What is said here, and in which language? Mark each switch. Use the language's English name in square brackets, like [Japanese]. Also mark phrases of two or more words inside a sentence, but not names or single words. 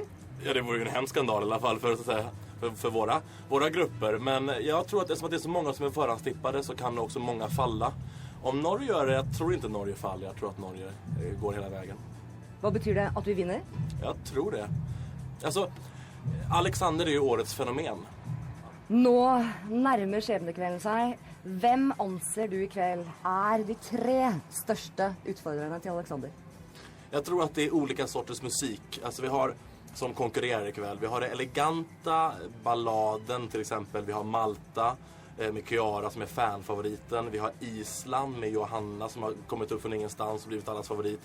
[Swedish] Ja, det vore ju en hemsk skandal i alla fall för, så att säga, för våra grupper. Men jag tror att eftersom det är så många som är förhandstippade så kan också många falla. Om Norge gör det, jag tror inte Norge faller. Jag tror att Norge går hela vägen. [Norwegian] Hva betyr det at vi vinner? [Swedish] Jag tror det. Alltså, Alexander är ju årets fenomen. [Norwegian] Nå nærmer skjebnekvelden seg. Hvem anser du i kveld er de 3 største utfordrerne til Alexander? [Swedish] Jag tror att det är olika sorters musik. Alltså vi har som konkurrerar ikväll. Vi har det eleganta, balladen till exempel. Vi har Malta med Kiara som är fanfavoriten. Vi har Island med Johanna som har kommit upp från ingenstans och blivit allas favorit.